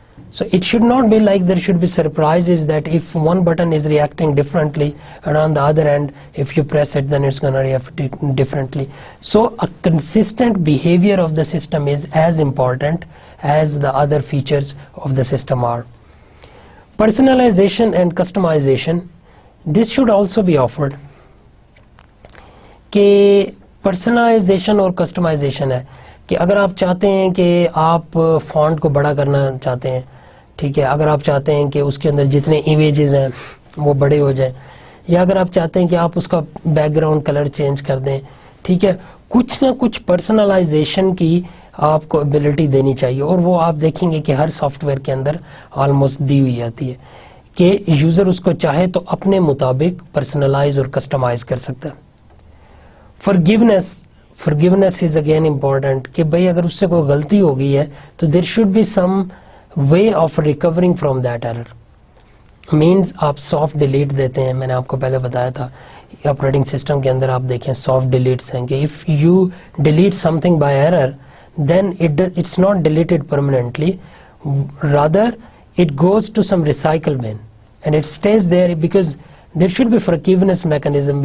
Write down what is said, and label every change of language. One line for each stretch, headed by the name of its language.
English: So it should not be like there should be surprises that if one button is reacting differently and on the other end if you press it then it's going to react differently. So a consistent behavior of the system is as important as the other features of the system are. Personalization and customization, this should also be offered.
Urdu: کہ personalisation اور customisation ہے کہ اگر آپ چاہتے ہیں کہ آپ فونٹ کو بڑا کرنا چاہتے ہیں, ٹھیک ہے, اگر آپ چاہتے ہیں کہ اس کے اندر جتنے امیجز ہیں وہ بڑے ہو جائیں, یا اگر آپ چاہتے ہیں کہ آپ اس کا بیک گراؤنڈ کلر چینج کر دیں, ٹھیک ہے, کچھ نہ کچھ پرسنلائزیشن کی آپ کو ایبلٹی دینی چاہیے, اور وہ آپ دیکھیں گے کہ ہر سافٹ ویئر کے اندر آلموسٹ دی ہوئی آتی ہے کہ یوزر اس کو چاہے تو اپنے مطابق پرسنلائز اور کسٹمائز کر سکتا ہے.
English: forgiveness is again important
Urdu: کہ بھئی اگر اس سے کوئی غلطی ہو گئی ہے تو
English: there should be some way of recovering from that error. means
Urdu: آپ soft delete دیتے ہیں, میں نے آپ کو پہلے بتایا تھا آپریٹنگ سسٹم کے اندر آپ دیکھیں
English: soft deletes
Urdu: ہیں کہ
English: if you delete something by error then it's not deleted permanently, rather it goes to some recycle bin and it stays there because there should be forgiveness mechanism.